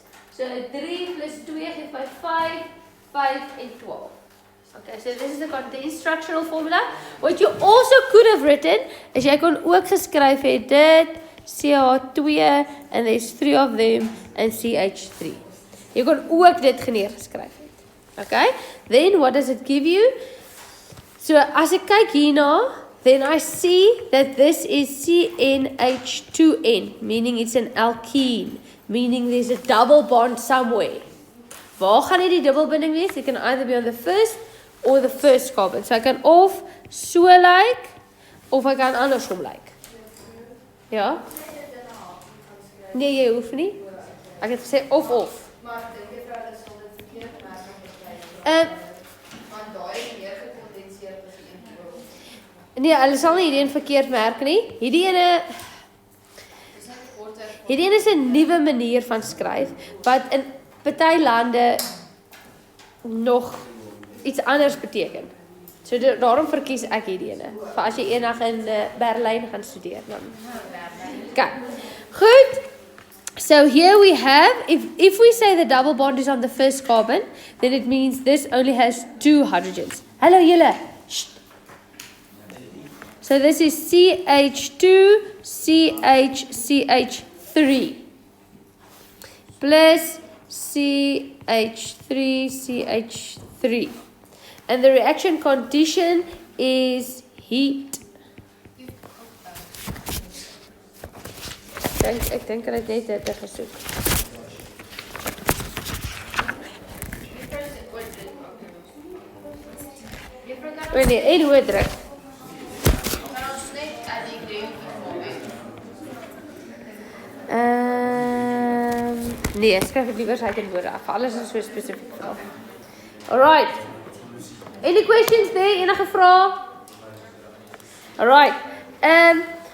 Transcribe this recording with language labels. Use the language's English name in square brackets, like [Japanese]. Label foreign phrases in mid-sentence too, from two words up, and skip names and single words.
[English] So 3 plus 2 gives 5, 5 and 12. Okay, so this is the condensed structural formula. What you also could have written is [Afrikaans] jy kon ook geskryf het dit [English] CH2 and there's 3 of them and CH3. [Afrikaans] Jy kon ook dit geneergeskryf het. [English] Okay? Then what does it give you? So [Afrikaans] as ek kyk hierna, [English] then I see that this is CnH2n, meaning it's an alkene, meaning there's a double bond somewhere. [Afrikaans] Waar gaan die dubbelbinding wees? [English] It can either be on the first or the first carbon. So I can of so like, of I [Afrikaans] kan andersom [English] like. [Afrikaans] Ja? Nee, jy hoef nie. Ek het gesê of. Maar dink jy vrou, dat sal dit verkeerd maak aan die klein? Want daai meer gekondenseer as die een kool. Nee, hulle sal nie hierdie een verkeerd merk nie. Hierdie ene is 'n nuwe manier van skryf wat in party lande nog iets anders beteken. So daarom verkies ek hierdie ene. Vir as jy eendag in Berlyn gaan studeer dan. Okay. Goed. [English] So here we have, if we say the double bond is on the first carbon, then it means this only has 2 hydrogens. [Afrikaans] Hallo julle. [English] So this is CH2, CH3 plus CH3, CH3. And the reaction condition is heat. [Afrikaans] Ek dink hulle het net dit gesoek. Nee, en hoe druk. Nee, skryf dit liewer uit in woorde af. Alles is so spesifiek vir. [English] Alright. Any questions there? [Afrikaans] Enige vrae? Alright.